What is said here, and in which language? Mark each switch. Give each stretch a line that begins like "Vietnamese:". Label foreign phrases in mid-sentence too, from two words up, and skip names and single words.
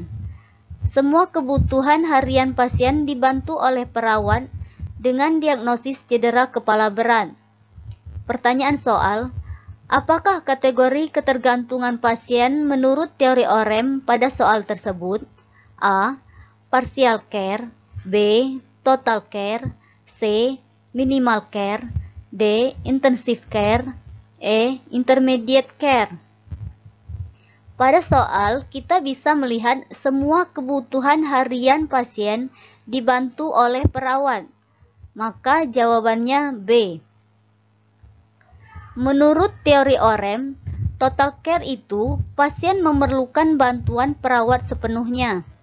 Indonesian: Semua kebutuhan harian pasien dibantu oleh perawat dengan diagnosis cedera kepala berat. Pertanyaan soal: apakah kategori ketergantungan pasien menurut teori OREM pada soal tersebut?
English: A. Partial care. B. Total care. C. Minimal care. D. Intensive care. E. Intermediate care.
Indonesian: Pada soal, kita bisa melihat semua kebutuhan harian pasien dibantu oleh perawat. Maka jawabannya B. Menurut teori OREM,
English: total care
Indonesian: itu pasien memerlukan bantuan perawat sepenuhnya.